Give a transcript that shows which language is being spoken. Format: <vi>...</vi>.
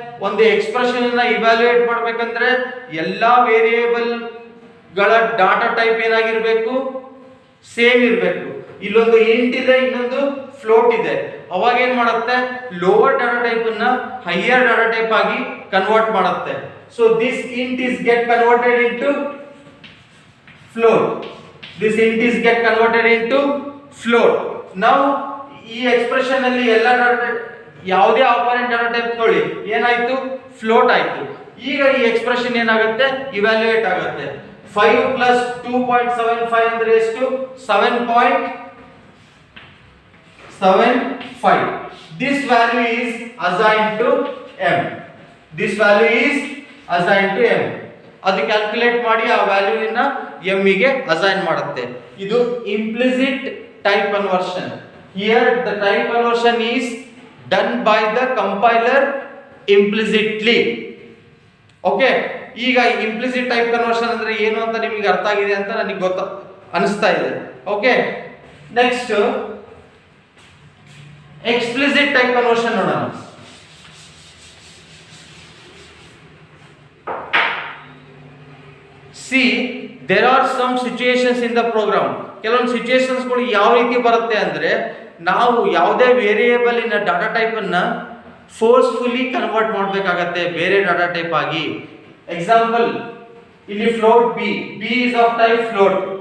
<kn>ಒಂದು ಎಕ್ಸ್ಪ್ರೆಷನ್ ಅನ್ನ ಇವ್ಯಾಲ್ಯೂಯೇಟ್ ಮಾಡಬೇಕಂದ್ರೆ ಎಲ್ಲಾ ವೇರಿಯೇಬಲ್ ಗಳ ಡಾಟಾ ಟೈಪ್ ಏನಾಗಿರ್ಬೇಕು? ಸೇಮ್ ಇರಬೇಕು. ಇಲ್ಲೊಂದು ಇಂಟ್ ಇದೆ, ಇನ್ನೊಂದು ಫ್ಲೋಟ್ ಇದೆ. ಅವಾಗ ಏನ್ ಮಾಡುತ್ತೆ? ಲೋವರ್ ಡಾಟಾ ಟೈಪ್ ಅನ್ನ ಹೈಯರ್ ಡಾಟಾ ಟೈಪ್ ಆಗಿ ಕನ್ವರ್ಟ್ ಮಾಡುತ್ತೆ.</kn> <en>So this int is get converted into float. This int is get converted into float.</en> <kn>Now ಈ ಎಕ್ಸ್ಪ್ರೆಷನ್ ಅಲ್ಲಿ ಎಲ್ಲ ಯಾವುದೇ ಆಪರೆಂಟ್ ಡಾಟಾ ಟೈಪ್ ತಗೊಳ್ಳಿ, ಏನಾಯ್ತು? ಫ್ಲೋಟ್ ಆಯ್ತು. ಈಗ ಈ ಎಕ್ಸ್ಪ್ರೆಷನ್ ಏನಾಗುತ್ತೆ? ಇವ್ಯಾಲ್ಯೂಯೇಟ್ ಆಗುತ್ತೆ. 5 + 2.75 ಅಂದ್ರೆ ಎಷ್ಟು? 7.75.</kn> <en>This value is assigned to m. This value is assigned to m.</en> <kn>ಅದು ಕ್ಯಾಲ್ಕುಲೇಟ್ ಮಾಡಿ ಆ ವ್ಯಾಲ್ಯೂನ m ಗೆ ಅಸೈನ್ ಮಾಡುತ್ತೆ. ಇದು implicit type conversion.</kn> <en>Here the type conversion is done by the compiler implicitly.</en> <kn>Okay, ಈಗ ಇಂಪ್ಲಿಸಿಟ್ ಟೈಪ್ ಕನ್ವರ್ಷನ್ ಅಂದ್ರೆ ಏನು ಅಂತ ನಿಮಗೆ ಅರ್ಥ ಆಗಿದೆ ಅಂತ ನನಗೆ ಅನಿಸ್ತಾ ಇದೆ. Okay, next explicit type conversion ನೋಡೋಣ.</kn> <en>See, there are some situations in the program.</en> <kn>ಕೆಲವೊಂದು ಸಿಚುಯೇಷನ್ಸ್ ಗಳು ಯಾವ ರೀತಿ ಬರುತ್ತೆ ಅಂದ್ರೆ, ನಾವು ಯಾವುದೇ ವೇರಿಯೇಬಲ್ ಇನ್ ಡಾಟಾ ಟೈಪ್ ಅನ್ನ ಫೋರ್ಸ್ಫುಲಿ ಕನ್ವರ್ಟ್ ಮಾಡಬೇಕಾಗತ್ತೆ ಬೇರೆ ಡಾಟಾ ಟೈಪ್ ಆಗಿ.</kn> <en>Example, ಇಲ್ಲಿ float b is of type float.</en>